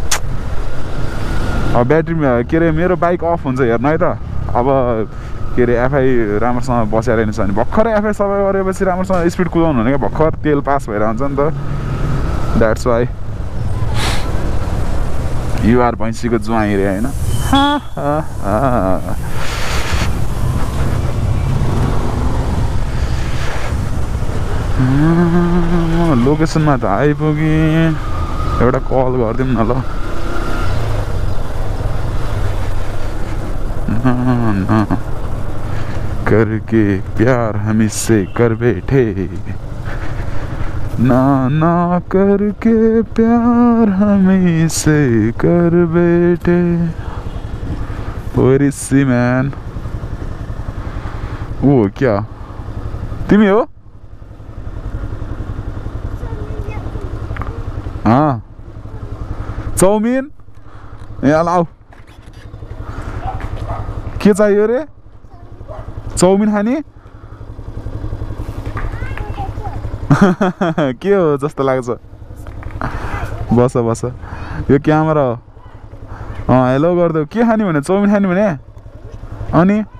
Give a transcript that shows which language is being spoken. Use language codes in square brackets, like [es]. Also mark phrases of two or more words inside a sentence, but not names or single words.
[ne] अब ब्याट्री के अरे मेरो बाइक अफ हुन्छ हेर्नु है त अब के अरे एफआई राम्रोसँग बसेर हिँड्छ भने भर्खरै एफआई सफा गरेपछि राम्रोसँग स्पिड कुदाउनु हुने क्या भर्खर तेल पास भएर हुन्छ नि त [en] that's why your [ne] भैँसीको ज्वाइँ रे होइन लोकेसनमा त आइपुगेँ एउटा कल गरिदिउँ न ल [hi] करके प्यार हमसे कर बैठे ना करके प्यार हमसे कर बैठे [en] Where is she man? [ne] ओ क्या तिमी हो चाउमिन यहाँ लाऊ के चाहियो रे चाउमिन खाने के हो जस्तो लाग्छ बस बस यो क्यामेरा हो हेलो गरिदेऊ के खाने भने चाउमिन खाने भने अनि